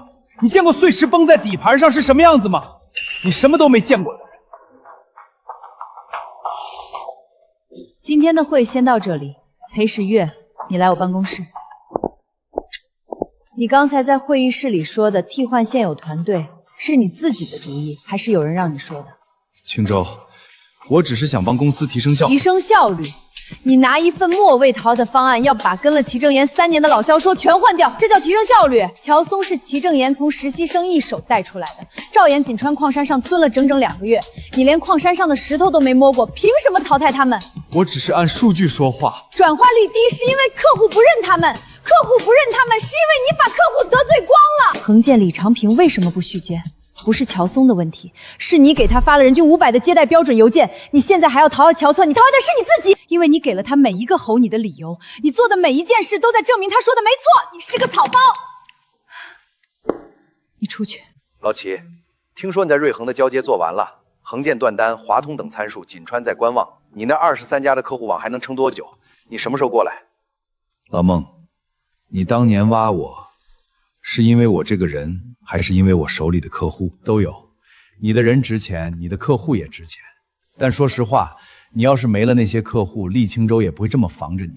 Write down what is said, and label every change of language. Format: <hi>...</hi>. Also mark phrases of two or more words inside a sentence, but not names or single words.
<zh>你見過碎石崩在底盤上是什麼樣子嗎？你什麼都沒見過的人。今天的會先到這裡，裴時月，你來我辦公室。你剛才在會議室裡說的替換現有團隊，是你自己的主意，還是有人讓你說的？青州，我只是想幫公司提升效率。提升效率？你拿一份末位淘的方案，要把跟了齐正言3年的老销售全換掉，這叫提升效率？喬松是齐正言從實習生一手帶出來的，趙岩錦川礦山上蹲了整整2個月，你連礦山上的石頭都沒摸過，憑什麼淘汰他们？我只是按數據說話。轉化率低是因為客戶不認他們，客戶不認他們是因為你把客戶得罪光了。恆建李長平為什麼不續約？不是喬松的問題，是你給他發了人均500的接待標準郵件，你現在還要討好喬松，你討好的是你自己，因為你給了他每一個吼你的理由，你做的每一件事都在證明他說的沒錯，你是個草包。你出去。老齊，聽說你在瑞恆的交接做完了，恆建斷單、華通等參數，錦川在觀望，你那23家的客户网还能撑多久？你什么时候过来？老孟，你当年挖我，是因为我这个人，还是因为我手里的客户？都有。你的人值钱，你的客户也值钱。但说實話，你要是沒了那些客戶，厲清州也不會這麼防着你。</zh>